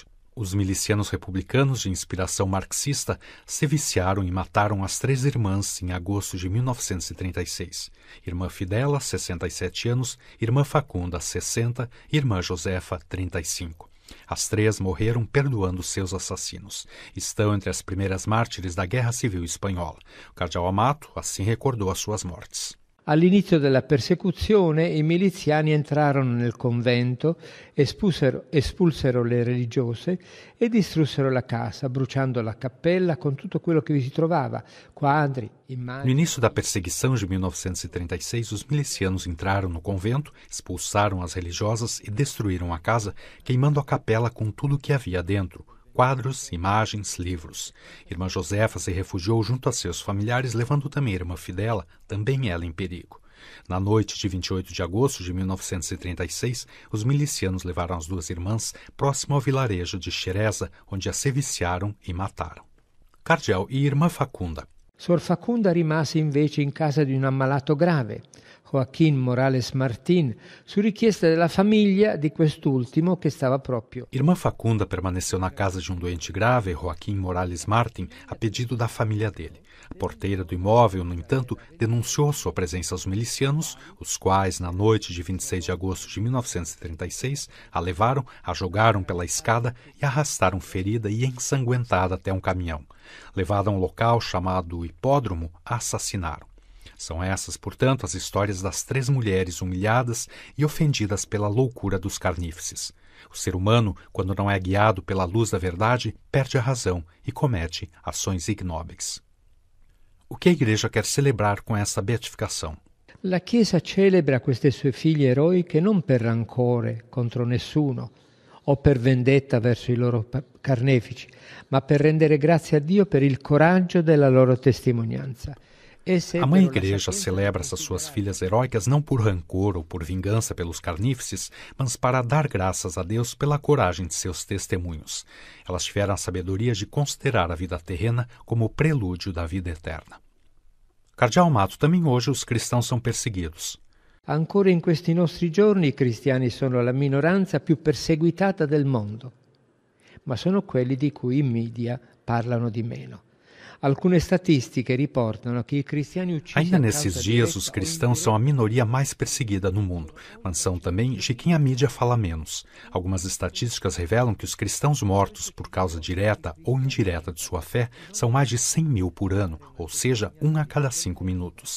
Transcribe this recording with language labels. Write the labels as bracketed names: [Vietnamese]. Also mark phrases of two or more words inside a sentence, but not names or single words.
[Portuguese] Os milicianos republicanos de inspiração marxista se viciaram e mataram as 3 irmãs em agosto de 1936. Irmã Fidela, 67 anos, Irmã Facunda, 60, Irmã Josefa, 35. As 3 morreram perdoando seus assassinos. Estão entre as primeiras mártires da Guerra Civil Espanhola. O cardeal Amato assim recordou as suas mortes. [Italian] All'inizio della persecuzione i miliziani entrarono nel convento, espulsero le religiose e distrussero la casa, bruciando la cappella con tutto quello che vi si trovava, quadri, immagini. [Portuguese] No início da perseguição de 1936, os milicianos entraram no convento, expulsaram as religiosas e destruíram a casa, queimando a capela com tudo o que havia dentro. Quadros, imagens, livros. Irmã Josefa se refugiou junto a seus familiares, levando também a irmã Fidela, também ela em perigo. Na noite de 28 de agosto de 1936, os milicianos levaram as 2 irmãs próximo ao vilarejo de Xereza, onde as seviciaram e mataram. Cardeal e irmã Facunda. [Italian] Sor Facunda rimase invece in casa di un ammalato grave. Joaquín Morales Martín, su richiesta della famiglia di quest'ultimo che stava proprio. [Portuguese] Irmã Facunda permaneceu na casa de um doente grave, Joaquim Morales Martin, a pedido da família dele. A porteira do imóvel, no entanto, denunciou sua presença aos milicianos, os quais, na noite de 26 de agosto de 1936, a levaram, a jogaram pela escada e arrastaram ferida e ensanguentada até um caminhão. Levada a um local chamado Hipódromo, a assassinaram. São essas, portanto, as histórias das 3 mulheres humilhadas e ofendidas pela loucura dos carnífices. O ser humano, quando não é guiado pela luz da verdade, perde a razão e comete ações ignóbeis. O que a Igreja quer celebrar com essa beatificação? [Italian] La Chiesa celebra queste sue figlie eroiche non per rancore contro nessuno o per vendetta verso i loro carnefici, ma per rendere grazie a Dio per il coraggio della loro testimonianza. [Portuguese] A Mãe Igreja celebra essas suas filhas heróicas não por rancor ou por vingança pelos carnífices, mas para dar graças a Deus pela coragem de seus testemunhos. Elas tiveram a sabedoria de considerar a vida terrena como o prelúdio da vida eterna. Cardeal Amato, também hoje os cristãos são perseguidos. [Italian] Ancora in questi nostri giorni i cristiani sono la minoranza più perseguitata del mondo, ma sono quelli di cui i media parlano di meno. Alcune statistiche riportano que cristiani uccisi. [Portuguese] Ainda nesses dias, os cristãos são a minoria mais perseguida no mundo, mas são também de quem a mídia fala menos. Algumas estatísticas revelam que os cristãos mortos por causa direta ou indireta de sua fé são mais de 100 mil por ano, ou seja, 1 a cada 5 minutos.